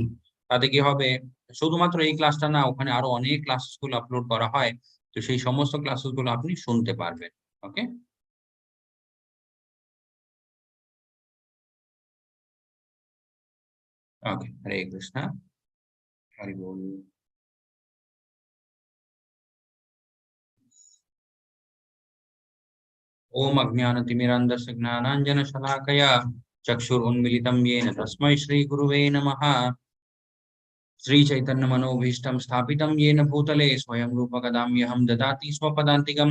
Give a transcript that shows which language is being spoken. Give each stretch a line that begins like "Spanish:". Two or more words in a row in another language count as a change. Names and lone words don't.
Bangla: তাতে কি হবে, শুধুমাত্র এই ক্লাসটা না, ওখানে আরো অনেক ক্লাসেসগুলো আপলোড করা হয়, তো সেই সমস্ত ক্লাসেসগুলো আপনি শুনতে পারবেন। ওকে ওকে, হরে কৃষ্ণা, হরি বল।
Sanskrit: ओम अज्ञानतिमिरान्धस्य ज्ञानाञ्जनशलाकया चक्षुरुन्मिलितं येन तस्मै श्रीगुरुवे नमः। श्रीचैतन्यमनोभीष्टं स्थापितं येन भूतले स्वयं रूपकदाम्यहं ददाति स्वपदान्तिकं।